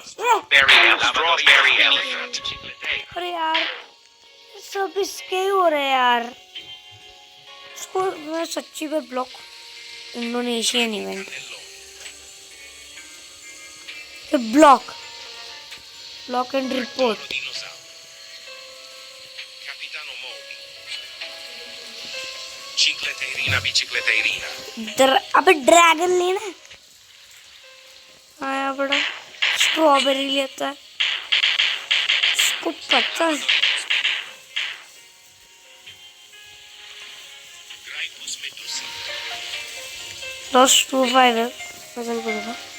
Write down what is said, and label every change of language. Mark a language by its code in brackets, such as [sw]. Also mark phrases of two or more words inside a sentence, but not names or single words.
[hi] Strawberry Elephant. अरे यार, सब इसके ही हो रहे हैं यार। इसको मैं सच्ची में ब्लॉक, [en] Indonesian event, block and report. [hi] Dinosauro. Capitano Moby. Cicleteirina bicicleteirina. अबे ड्रैगन लेना है। आया बड़ा, स्ट्रॉबेरी लेता है, इसको पता है। Graipus medusa. लॉस्ट 25 है, बदल करूँगा।